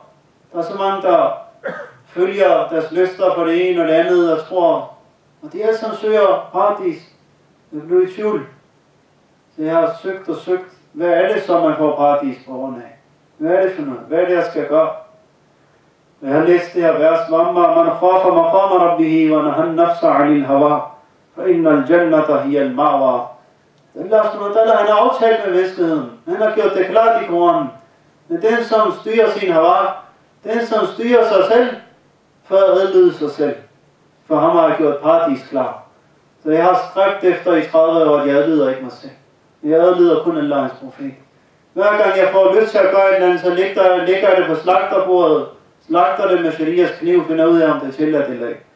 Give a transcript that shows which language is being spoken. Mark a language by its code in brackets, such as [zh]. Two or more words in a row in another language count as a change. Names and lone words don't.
[da] Der er så mange, der følger deres lyster for det ene og det andet og tror. Og de alle sammen søger paradis. Jeg blev i tvivl. Så jeg har søgt og søgt. Hvad er det så, man får paradis på grund af? Hvad er det for noget? Hvad er det, jeg skal gøre? Jeg har læst det her vers. [ar] وَأَمَّا مَنْ خَافَ مَقَامَ رَبِّهِ وَنَهَى النَّفْسَ عَنِ الْهَوَىٰ فَإِنَّ الْجَنَّةَ هِيَ الْمَأْوَىٰ. الله سبحانه [da] han har aftalt med menneskeheden. Han har gjort det klart i Koranen. Men den, som styrer sin hawa, den, som styrer sig selv, for at adlyde sig selv. For ham har jeg gjort paradis klar. Så jeg har stræbt efter i 30 år, at jeg adlyder ikke mig selv. Jeg adlyder kun Allahs profet. Hver gang jeg får lyst til at gøre et eller andet, så ligger jeg det på slagterbordet, slagter det med sharias kniv, finder ud af, om det er tilladt eller ikke.